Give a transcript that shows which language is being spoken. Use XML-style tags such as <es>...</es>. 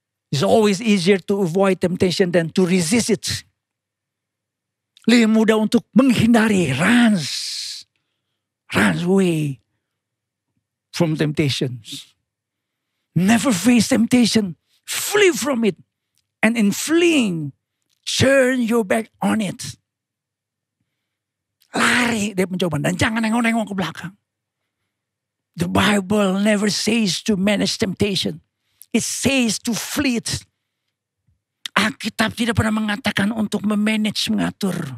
<en>It's always easier to avoid temptation than to resist it.</en> <id>Lebih mudah untuk menghindari,</id> <en>runs away from temptations. Never face temptation, flee from it. And in fleeing, turn your back on it.</en> <id>Lari dari pencobaan dan jangan nengok-nengok ke belakang.</id> <en>The Bible never says to manage temptation. It says to flee it.</en> <id>Alkitab tidak pernah mengatakan untuk mengatur.</id>